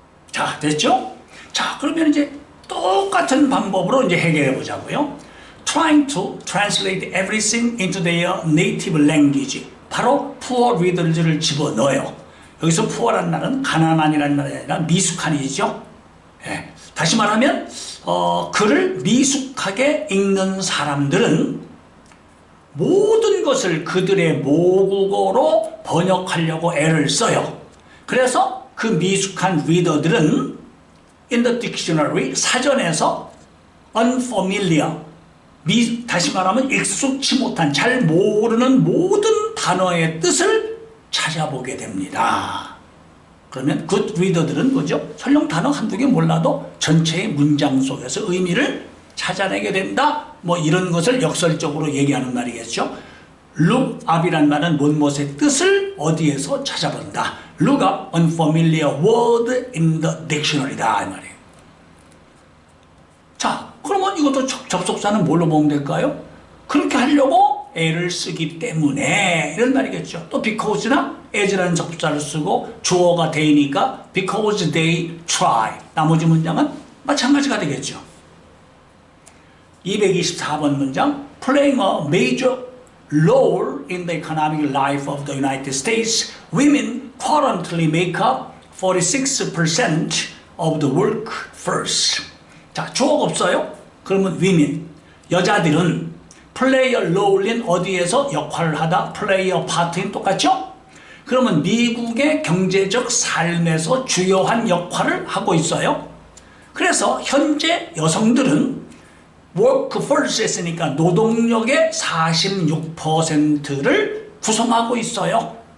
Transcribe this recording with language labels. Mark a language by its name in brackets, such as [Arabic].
[Korean] 자, 됐죠? 자, 그러면 이제 똑같은 방법으로 이제 해결해 보자고요. [English] Trying to translate everything into their native language. [Korean] 바로 poor readers를 집어넣어요. 여기서 poor란 말은 가난한이라는 말이 아니라 미숙한이죠. 예. 다시 말하면 글을 미숙하게 읽는 사람들은 모든 것을 그들의 모국어로 번역하려고 애를 써요. 그래서 그 미숙한 리더들은 [English] in the dictionary, [Korean] 사전에서 unfamiliar, 다시 말하면 익숙치 못한, 잘 모르는 모든 단어의 뜻을 찾아보게 됩니다. 그러면 good reader들은 뭐죠? 설령 단어 한두 개 몰라도 전체의 문장 속에서 의미를 찾아내게 된다. 뭐 이런 것을 역설적으로 얘기하는 말이겠죠. look up이란 말은 무엇의 뜻을 어디에서 찾아본다. [English] look up unfamiliar word in the dictionary다 [Korean] 이 말이에요. 자, 그러면 이것도 접속사는 뭘로 보면 될까요? 그렇게 하려고 애를 쓰기 때문에 이런 말이겠죠. 또 because나 as라는 접속사를 쓰고 주어가 they니까 [English] because they try. [Korean] 나머지 문장은 마찬가지가 되겠죠. 224번 문장 [English] playing a major role in the economic life of the United States, women currently make up 46% of the workforce. [Korean] 자, 주어가 없어요? 그러면 women, 여자들은 [English] play a role [Korean] 인 어디에서 역할을 하다, [English] play a part [Korean] 인 똑같죠? 그러면 미국의 경제적 삶에서 주요한 역할을 하고 있어요. 그래서 현재 여성들은 workforce 했으니까 노동력의 46%를 구성하고 있어요.